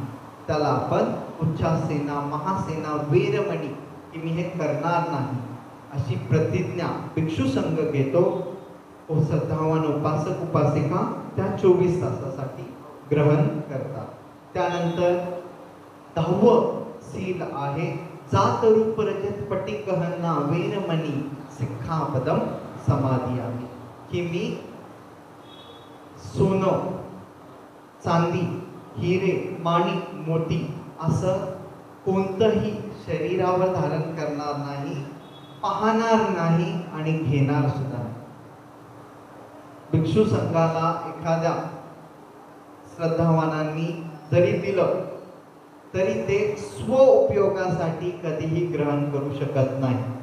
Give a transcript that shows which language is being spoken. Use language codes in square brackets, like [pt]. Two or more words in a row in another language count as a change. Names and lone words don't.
[mr] त्याला आपण [pi] उच्चासेना महासेना वीरमणी [mr] की मी हे करणार नाही अशी प्रतिज्ञा भिक्षू संघ घेतो. श्रद्धावान उपासक उपासिका त्या 24 तासासाठी ग्रहण करतात. त्यानंतर 10वं सील आहे [pi] जात रूप रजत पटिकहना वीरमणी सिक्खापदम समाधियामी, [mr] की मी सोनं चांदी हिरे माणिक मोती असं कोणतंही शरीरावर धारण करणार नाही, पाहणार नाही आणि घेणार सुद्धा नाही. भिक्षू संघाला एखाद्या श्रद्धावानांनी जरी दिलं तरी ते स्व उपयोगासाठी कधीही ग्रहण करू शकत नाही.